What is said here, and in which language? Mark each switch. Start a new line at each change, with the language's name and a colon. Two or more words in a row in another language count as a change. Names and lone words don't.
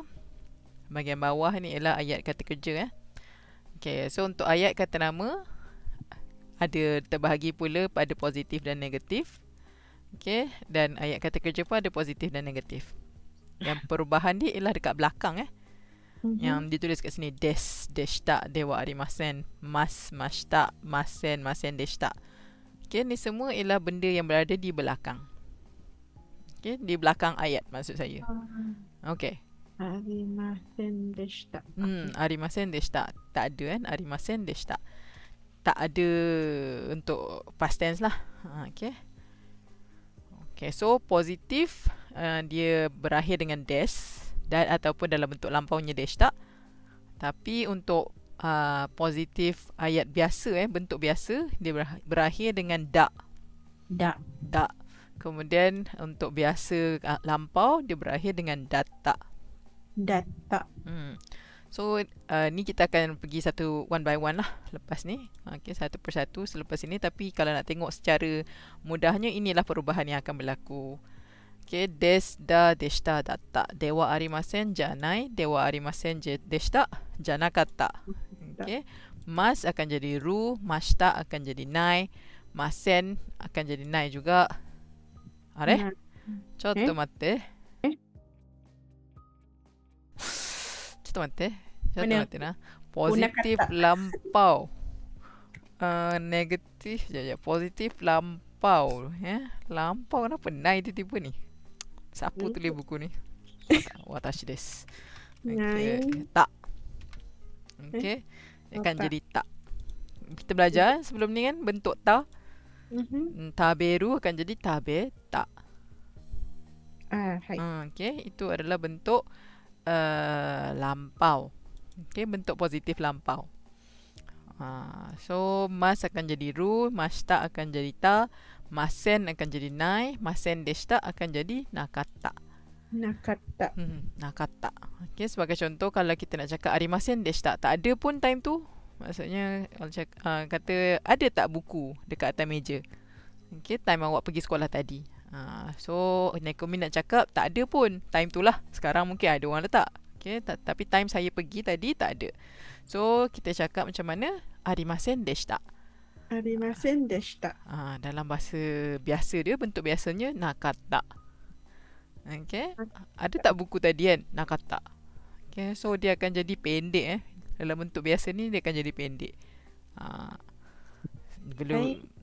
Malay: Bahagian bawah ni ialah ayat kata kerja. Okay, so untuk ayat kata nama ada terbahagi pula pada positif dan negatif. Okay, dan ayat kata kerja pun ada positif dan negatif. Yang perubahan dia ialah dekat belakang yang ditulis kat sini
Japanese: でしたではありません、ますましたませんでした.
Malay: Okay, ni semua ialah benda yang berada di belakang. Okay, di belakang ayat maksud saya. Okay.
Japanese: ありませんでした. ありませんでした.
Malay: Tak ada
Japanese: ありませんでした.
Malay: Tak ada untuk
English: past tense
Malay: lah. Okay. Okay, so positif dia berakhir dengan des dan ataupun dalam bentuk lampaunya deshita. Tapi untuk positif ayat biasa bentuk biasa dia berakhir dengan da. Kemudian untuk biasa lampau dia berakhir dengan data. So ni kita akan pergi satu
English: one by one
Malay: lah lepas ni. Okay, satu persatu selepas ini. Tapi kalau nak tengok secara mudahnya, inilah perubahan yang akan berlaku.
Japanese: Okay、でしただった。ではありませんじゃない. ではありませんでしたじゃなかった. Okay, mas
Malay: akan jadi
Japanese: ru.
Malay: Mashita akan jadi nai. Masen akan jadi nai juga.
Japanese: Are? ちょっと待って.
Malay: Positif lampau. Negatif positif lampau. Lampau kenapa naik tiba-tiba ni? Siapa tulis buku ni?
Japanese: 私です.
Malay: Okay. Tak. Okay. Dia akan jadi tak. Kita belajar sebelum ni kan bentuk ta. Taberu akan jadi tabe tak. Okay. Itu adalah bentuk lampau. Okay, bentuk positif lampau. So mas akan jadi ru, mashita akan jadi ta, masen akan jadi nai,
Japanese: ませんでした
Malay: akan jadi nakata. Nakata. Okay, sebagai contoh kalau kita nak cakap
Japanese: ありませんでした,
Malay: tak ada pun time tu. Maksudnya kata ada tak buku dekat atas meja. Okay, time awak pergi sekolah tadi. So Nekomin nak cakap tak ada pun time tu lah. Sekarang mungkin ada orang letak. Okay, tapi time saya pergi tadi tak ada. So kita cakap macam mana?
Japanese: ありませんでした.
Malay: Dalam bahasa biasa dia, bentuk biasanya nakata. Okay, ada tak buku tadi kan? Nakata. Okay, so dia akan jadi pendek dalam bentuk biasa ni dia akan jadi pendek. Belum.